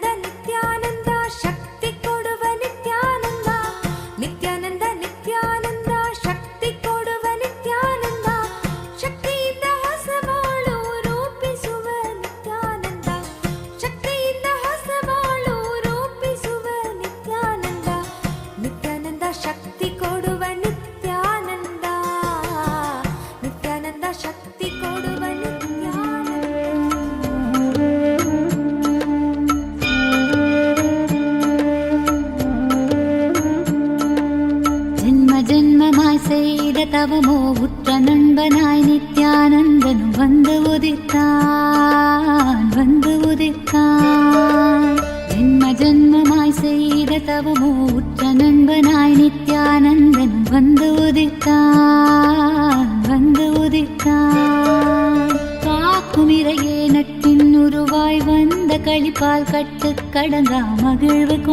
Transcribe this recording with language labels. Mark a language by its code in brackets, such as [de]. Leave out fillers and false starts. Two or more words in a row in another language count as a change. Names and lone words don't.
[kn] ನಿತ್ಯಾನಂದ ಶಕ್ತಿ ಕೊಡುವ ನಿತ್ಯಾನಂದ ನಿತ್ಯಾನಂದ ನಿತ್ಯಾನಂದ ಶಕ್ತಿ ಕೊಡುವ ನಿತ್ಯಾನಂದ ಶಕ್ತಿಯಿಂದ ಹೊಸ ಬಾಳು ರೂಪಿಸುವ ನಿತ್ಯಾನಂದ ಶಕ್ತಿಯಿಂದ ಹೊಸ ಬಾಳು ರೂಪಿಸುವ ನಿತ್ಯಾನಂದ ನಿತ್ಯಾನಂದ ಶಕ್ತಿ ಕೊಡುವ ನಿತ್ಯಾನಂದ ನಿತ್ಯಾನಂದ ಶಕ್ತಿ ಕೊಡುವ ನಿತ್ಯಾನಂದ. [ta] ஜென்ம ஜென்மமாய் செய்த தவமோ உற்ற நண்பனாய் நித்யானந்தனு வந்து உதித்தான் வந்து உதித்தான் ஜென்ம ஜென்மமாய் செய்த தவமோ உற்ற நண்பனாய் நித்யானந்தனு வந்து உதித்தான் வந்து உதித்தான் காக்கும் இறையே நட்பின் உருவாய் வந்த களிப்பால் கட்டு கடங்கா மகிழ்வு